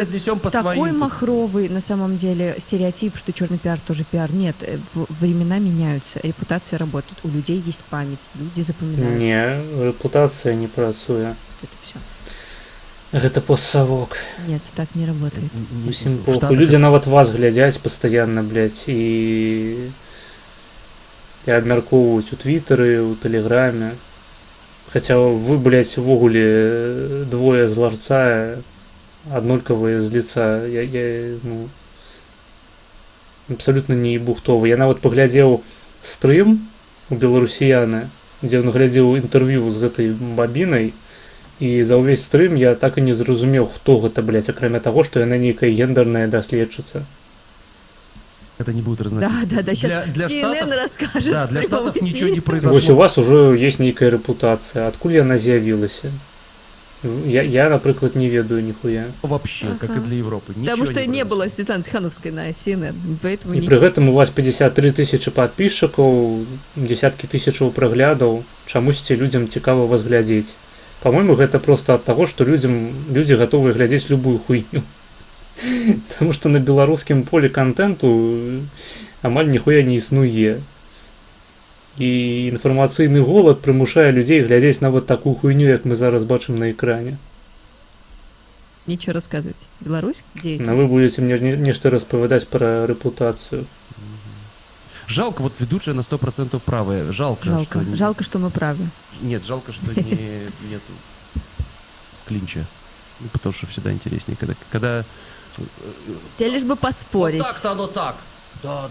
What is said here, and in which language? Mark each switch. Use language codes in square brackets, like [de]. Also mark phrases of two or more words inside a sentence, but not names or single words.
[ru] разнесем по такой своим. махровый, на самом деле, стереотип, что черный пиар тоже пиар. Нет, времена меняются, репутация работает. У людей есть память, люди запоминают. [be] Не, репутацыя не працуе. [ru] Вот это все. [be] Гэта постсавок. [ru] Нет, так не работает. [be] Усім [ru] В похуй. Штатах [be] Людзі нават вас глядзяць пастаянна, блядь, і абмяркоўваюць у твітары, у тэлеграме. Хаця вы, блядь, увогуле двое з ларца аднолькавыя з лица. Я ну, абсалютна не ебухтовы. Я нават паглядзеў стрым у беларусіяны, дзе ён глядзеў інтэрв'ю з гэтай бабінай, і за ўвесь стрым я так і не зразумеў, хто гэта, блядь, акрамя таго, што яна нейкая гендерная даследчыца. [ru] Это не будет разносить. Да, сейчас Для CNN Штатов- расскажет. Да, для в прямом Штатов ничего не эфире. произошло. [be] Вось у вас ужо есть нейкая рэпутацыя. Адкуль яна з'явілася? Я, напрыклад, не ведаю ніхуя. [ru] Вообще, как и Ага. для Европы. Потому Ничего что не произошло. было Светланы Тихановской на CNN, поэтому [be] І [ru] не... [be] пры гэтым у вас 53 тысячы падписчикаў, дзесяткі тысячаў праглядаў. Чамусьці людзям цікава вас глядзець. По-моему, гэта просто ад таго, што людзі гатовыя глядзець любую хуйню. Потому што на беларускім полі контенту амаль ніхуя не існуе. І інфармацыйны голад прымушае людзей глядзець нават такую хуйню, як мы зараз бачым на экране. [ru] Нечего рассказывать. Беларусь? Где это? Но вы будете мне [be] нешта распавядаць пра рэпутацыю. [ru] Жалко, вот ведущая на 100% правая. Жалко, Жалко. что... Жалко, что мы правы. Нет, жалко, что нету клинча. Ну, потому что всегда интереснее, когда... Тебе лишь бы поспорить. Вот так-то оно так. Да.